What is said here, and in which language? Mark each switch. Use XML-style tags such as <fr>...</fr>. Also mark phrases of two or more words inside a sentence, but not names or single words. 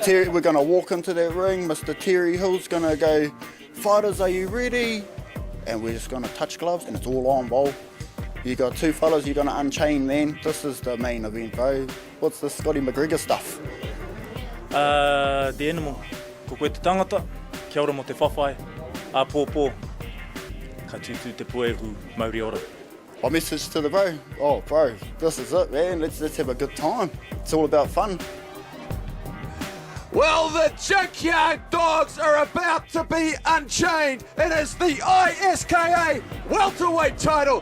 <en>Terry, we're going to walk into that ring. Mr. Terry Hill's going to go, "Fighters, are you ready?" And we're just going to touch gloves, and it's all on, bro. You got two fellas you're going to unchain then. This is the main event, bro. What's this Scotty McGregor stuff? The animal.</en> <mi>Ko koe te tangata, kia ora mo te whawhai, a pōpō, ka tutu te pueru mauri ora.</mi> <en>My message to the bro, oh bro, this is it, man. Let's have a good time. It's all about fun. Well, the Junkyard Dogs are about to be unchained. It is the ISKA Welterweight title.</en>